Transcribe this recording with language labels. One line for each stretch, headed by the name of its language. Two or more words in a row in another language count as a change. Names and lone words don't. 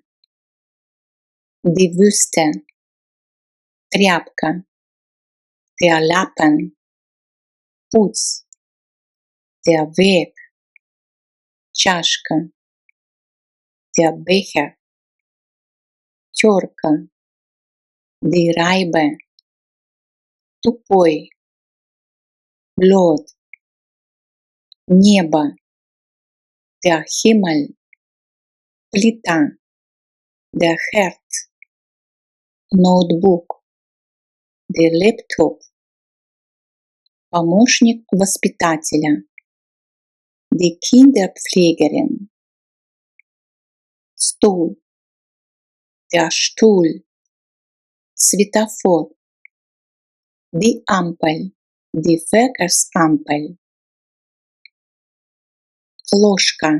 German: Die Wüste. Тряпка. Der Lappen. Путь. Der Weg. Чашка. Der Becher. Терка. Die Reibe.
Russian: Тупой. Лед. Небо.
German: Der Himmel. Плита. Der Herd. Ноутбук. Der Laptop.
Russian: Помощник воспитателя.
German: Die Kinderpflegerin. Стул. Der Stuhl. Светофор. Die Ampel. Die Verkehrsampel. Ложка.